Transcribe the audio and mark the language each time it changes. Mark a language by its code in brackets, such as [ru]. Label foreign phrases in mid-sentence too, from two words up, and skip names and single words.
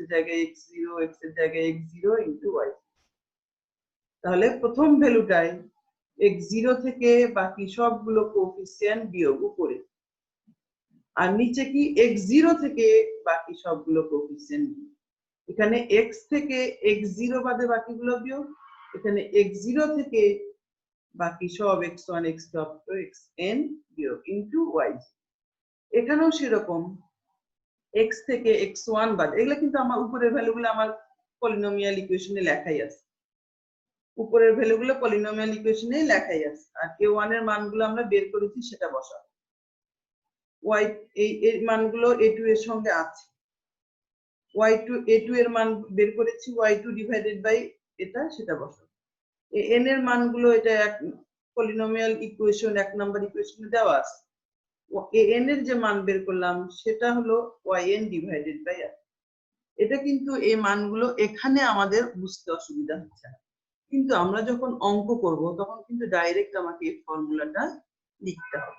[bn] জায়গায় x0 x এর জায়গায় x0 into y, তাহলে প্রথম ভ্যালুটাই x0 থেকে বাকি সবগুলো কোএফিসিয়েন্ট বিয়োগ উপরে, আর নিচে কি x0 থেকে বাকি সবগুলো কোএফিসিয়েন্ট, এখানে x থেকে x0 বাদে বাকিগুলো বিয়োগ, এখানে x0 থেকে বাকি সব x1 x2 [en] up to [bn] xn বিয়োগ into y। এখানেও সেরকম x থেকে x1 বাদে, এগুলো কিন্তু আমার উপরের ভ্যালুগুলো আমার [en] polynomial equation [bn] লেখাই আছে, উপরের ভ্যালুগুলো [en] polynomial equation [bn] লেখাই আছে, আর a1 এর মানগুলো আমরা বের করেছি সেটা বসাবো, y এই মানগুলো a2 এর সঙ্গে আছে, y2 a2 এর মান বের করেছি y2 [en] divided by [bn] এটা, সেটা বসাবো, এন এর মানগুলো এটা এক [en] polynomial equation [bn] 1 নাম্বার ইকুয়েশনে দেওয়া আছে। এন এর যে মান বের করলাম সেটা হলো yn [en] divided by [bn] r। এটা কিন্তু এই মানগুলো এখানে আমাদের বুঝতে অসুবিধা হচ্ছে না, কিন্তু আমরা যখন অঙ্ক করব তখন কিন্তু ডাইরেক্ট আমাকে এই ফর্মুলাটা লিখতে হবে।